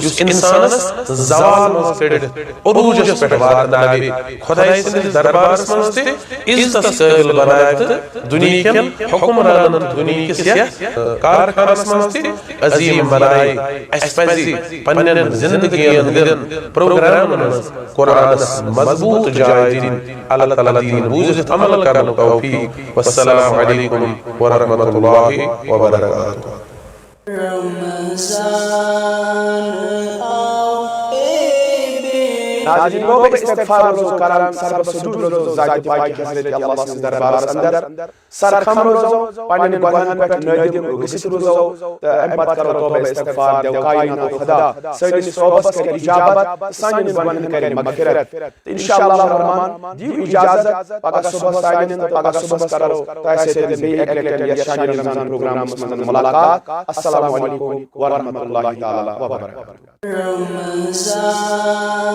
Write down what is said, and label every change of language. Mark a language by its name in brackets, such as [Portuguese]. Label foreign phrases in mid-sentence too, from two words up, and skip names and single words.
[Kashmiri] انسانس زوال منٛز کٔڑِتھ عروٗجس پٮ۪ٹھ واتناوِ خداے سٕنٛدِس دربارس منٛز تہِ عزتس قٲبل بنایہِ تہٕ دُنیہکٮ۪ن حُکمرانن دُنیہکِس یتھ کارخانس منٛز تہِ عظیٖم بنایہِ اَسہِ پزِ پننٮ۪ن زندگین ہٕنٛدٮ۪ن پروگرامن منٛز قرآنس مضبوط جاے دِنۍ اللہ تعالیٰ دین بوٗزِتھ عمل کرنُک توفیق [Arabic] والسلام علیکم ورحمۃ اللہ وبرکاتہ [Kashmiri] ناظرین گو استغفار روزو کران سر سجود روزو ذات پاک حضرت اللہ سن دربارس اندر سر خم روزو پنن گناہن پٹھ نادم گسیت روزو ام پت کرو توبہ استغفار دیو کائنات خدا سٲنِس صوبس کر اجابت سانین گناہن کر مغفرت انشاءاللہ الرحمن دیو اجازت پگہ صبح سانین پگہ صبح کرو تۄہہِ سۭتۍ بیٚیہِ اکہِ لٹہِ یتھ شانہِ رمضان پروگرامس منٛز ملاقات [Arabic] السلام علیکم ورحمۃ اللہ تعالیٰ وبرکاتہ